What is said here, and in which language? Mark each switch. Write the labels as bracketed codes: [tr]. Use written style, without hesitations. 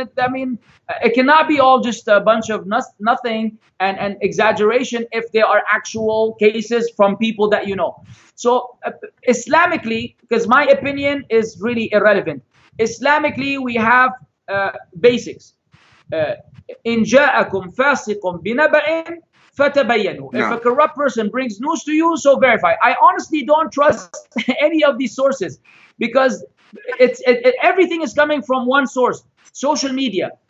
[en] And it cannot be all just a bunch of nothing and exaggeration if there are actual cases from people that you know. So Islamically, because my opinion is really irrelevant, Islamically we have basics. [ar] إن جاءكم فاسق بنبأ فتبينوا. [en] If a corrupt person brings news to you, so verify. I honestly don't trust any of these sources, because everything is coming from one source. Social media.